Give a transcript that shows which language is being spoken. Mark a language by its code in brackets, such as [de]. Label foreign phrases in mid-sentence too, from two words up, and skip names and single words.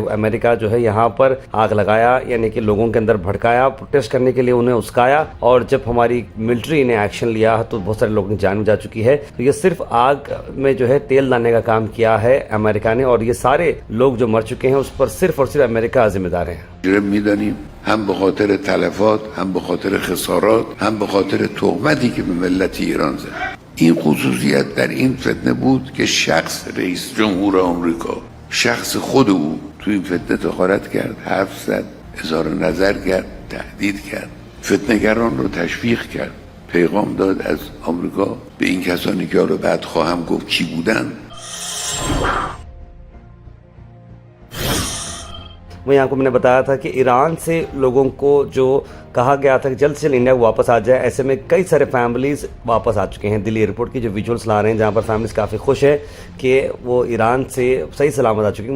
[hi] अमेरिका जो है यहाँ पर आग लगाया, यानी कि लोगों के अंदर भड़काया, प्रोटेस्ट करने के लिए उन्हें उस्काया, और जब हमारी मिलिट्री ने एक्शन लिया तो बहुत सारे लोगों की जान जा चुकी है। तो ये सिर्फ आग में जो है तेल डालने का काम किया है अमेरिका ने, और ये सारे लोग जो मर चुके हैं उस पर सिर्फ और सिर्फ अमेरिका जिम्मेदार है। [fa] هم به خاطر تلفات، هم به خاطر خسارات، هم به خاطر تهمتی که به ملت ایران زد. این خصوصیت در این فتنه بود که شخص رئیس جمهور آمریکا، شخص خود او تو این فتنه دخالت کرد، حرف زد، اظهار نظر کرد، تهدید کرد، فتنه‌گران رو تشویق کرد، پیغام داد از آمریکا به این کسانی که رو بعد خواهم گفت کی بودن. [hi] वहीं आपको मैंने बताया था कि ईरान से लोगों को जो कहा गया था कि जल्द से जल्द इंडिया को वापस आ जाए, ऐसे में कई सारे फैमिलीज़ वापस आ चुके हैं। दिल्ली एयरपोर्ट की जो विजुअल्स ला रहे हैं जहां पर फैमिलीज़ काफ़ी खुश है कि वो ईरान से सही सलामत आ चुकी हैं।